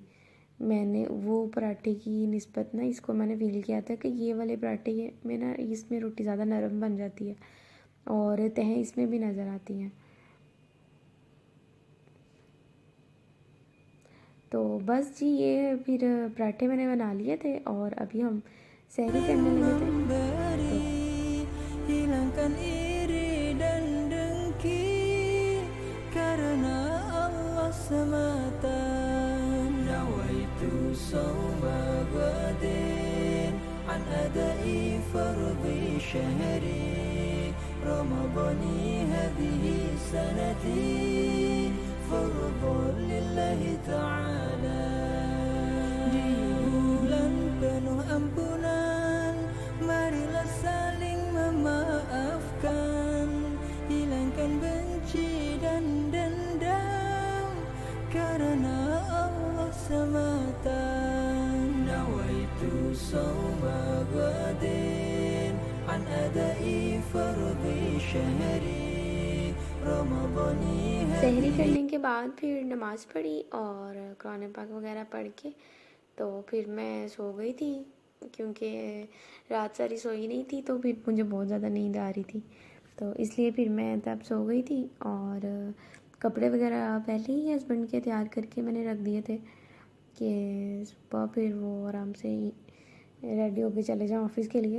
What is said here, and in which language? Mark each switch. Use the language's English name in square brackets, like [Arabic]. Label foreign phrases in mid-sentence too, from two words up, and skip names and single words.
[Hindi] मैंने वो पराठे की निस्बत ना इसको मैंने फील किया था कि ये वाले पराठे में ना इसमें रोटी ज़्यादा नरम बन जाती है और तहें इसमें भी नज़र आती हैं। तो बस जी ये फिर पराठे मैंने बना लिए थे और अभी हम सहरी करने लगे थे। तो [Indonesian] hilangkan iri dan dengki karena Allah semata. [Arabic] نويت صوم غد عن أداء فرض شهر رمضان هذه السنة فرضا لله تعالى. [Indonesian] Di bulan penuh ampunan, marilah saling memaafkan, hilangkan benci dan dendam karena Allah semata. [Arabic] نويت صوم غد عن أداء فرض شهر رمضان [Hindi] सहरी करने के बाद फिर नमाज़ पढ़ी और कुरान पाक वगैरह पढ़ के तो फिर मैं सो गई थी, क्योंकि रात सारी सोई नहीं थी तो फिर मुझे बहुत ज़्यादा नींद आ रही थी। तो इसलिए फिर मैं तब सो गई थी और कपड़े वगैरह पहले ही हस्बैंड के तैयार करके मैंने रख दिए थे कि सुबह फिर वो आराम से रेडी होके चले जाएं ऑफ़िस के लिए।